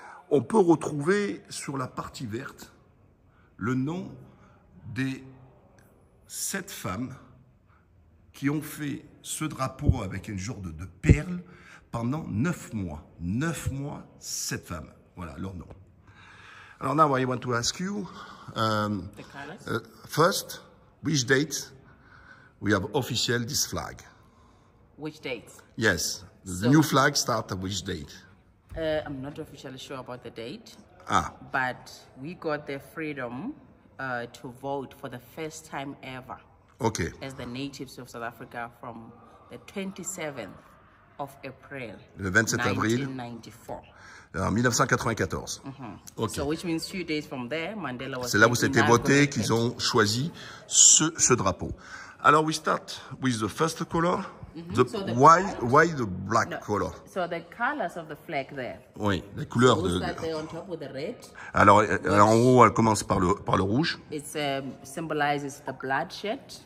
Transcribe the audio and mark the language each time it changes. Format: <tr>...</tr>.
<fr>On peut retrouver sur la partie verte le nom des 7 femmes qui ont fait ce drapeau avec un genre de perles pendant 9 mois. 9 mois, 7 femmes. Voilà leur nom.</fr> <en>Alors now I want to ask you, first, which date we have official this flag? Which date? Yes, the new flag start at which date? I'm not officially sure about the date. But we got the freedom to vote for the first time ever. Okay. As the natives of South Africa from the 27th of April.</en> <fr>Le 27 avril.</fr> <en>1994.</en> <fr>En 1994. Okay.</fr> <en>So which means few days from there, Mandela was.</en> <fr>C'est là où c'était voté qu'ils ont choisi ce drapeau.</fr> <en>Alors we start with the first color. Why the black color? So the colors of the flag there.</en> <fr>Oui, les couleurs de. On top with the red. Alors en haut, elle commence par le rouge.</fr> <en>It symbolizes the bloodshed.</en>